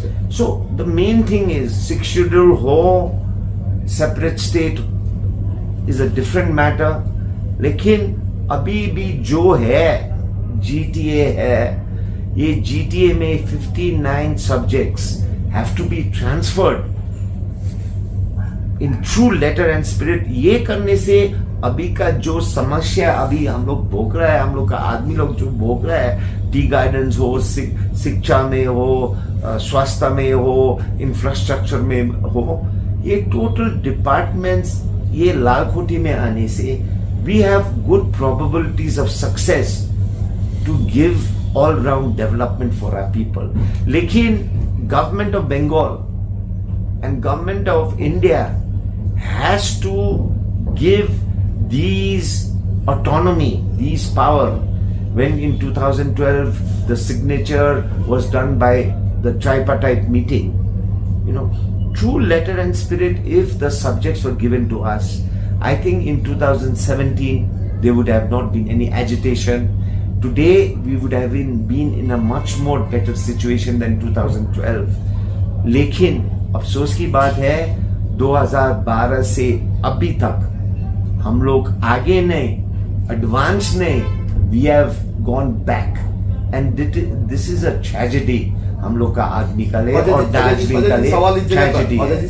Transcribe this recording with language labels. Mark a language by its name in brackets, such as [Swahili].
[English] So the main thing is 6th schedule ho, separate state is a different matter. [Hindi] लेकिन अभी भी जो है GTA है, ये GTA में [English] 59 subjects have to be transferred in true letter and spirit. [Hindi] ये करने से अभी का जो समस्या अभी हम लोग भोग रहा है, हम लोग का आदमी लोग जो भोग रहा है, टी गार्डन्स हो, शिक्षा में हो, स्वास्थ्य में हो, इंफ्रास्ट्रक्चर में हो, ये टोटल डिपार्टमेंट्स ये लालकोटी में आने से [English] we have good probabilities of success to give all round development for our people. लेकिन government of Bengal and government of India has to give these autonomy, these power. When in 2012 the signature was done by the tripartite meeting, true letter and spirit, if the subjects were given to us, I think in 2017 there would have not been any agitation. Today we would have been in a much more better situation than 2012. [Hindi] लेकिन अफसोस की बात है 2012 से अभी तक हम लोग आगे नहीं, एडवांस नहीं, [English] we have gone back, and this is a tragedy [Hindi] हम लोग का आदमी का लिए और दार्जिलिंग का लिए ट्रेजेडी है.